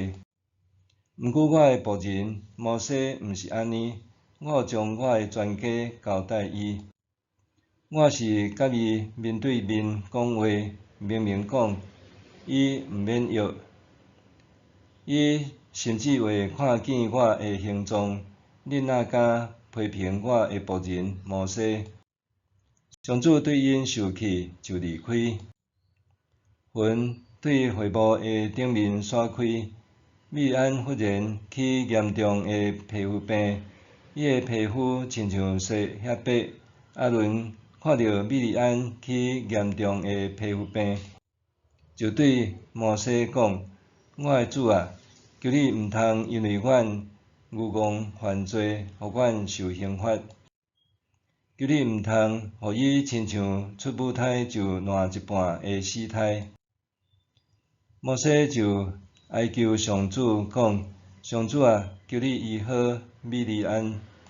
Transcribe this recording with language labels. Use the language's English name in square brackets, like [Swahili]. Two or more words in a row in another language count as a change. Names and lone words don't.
[Min Nan Chinese] 毋过我的仆人摩西毋是安尼，我有将我的全家交代伊。我是甲伊面对面讲话，明明讲，伊毋免约。伊甚至会看见我的形状，恁哪敢批评我的仆人摩西？上主对因生气，就离开。云对会幕的顶面散开，米利暗忽然起严重的皮肤病，伊的皮肤亲像雪遐白。阿伦看到米利暗起严重的皮肤病，就对摩西讲：我的主啊，求你毋通因为阮愚戆犯罪，互阮受刑罚。求你毋通互伊亲像出母胎就烂一半的死胎。摩西就哀求上主讲：上主啊，求你医好米利暗。